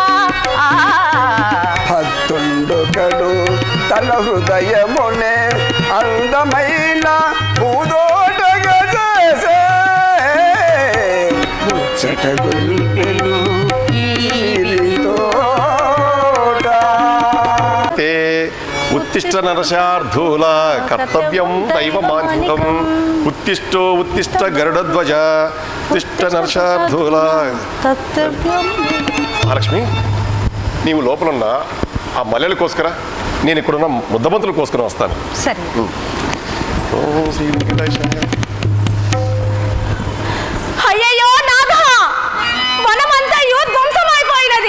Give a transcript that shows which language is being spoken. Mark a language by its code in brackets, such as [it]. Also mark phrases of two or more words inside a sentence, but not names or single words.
[te] భక్తుండొకడు తన హృదయమునే అందమైన పూదోటగా చేసే ముచ్చట గొలిపెడి ఈ విరి తోట. [sa] ते उत्तिष्ठ नरशार्धूल कर्तव्यं दैवमान्वितम् उत्तिष्ठो उत्तिष्ठ गरुडध्वज उत्तिष्ठ नरशार्धूल [te] మహాలక్ష్మి నీవు లోపలున్న ఆ మల్లెలు కోసుకురా నేను ఇక్కడున్న ముద్దబంతులు కోసుకుని వస్తాను సరే ఓం శ్రీ వెంకటేశాయ. అయ్యయ్యో నాథ వనమంతయు ధ్వంసమైపోయినది.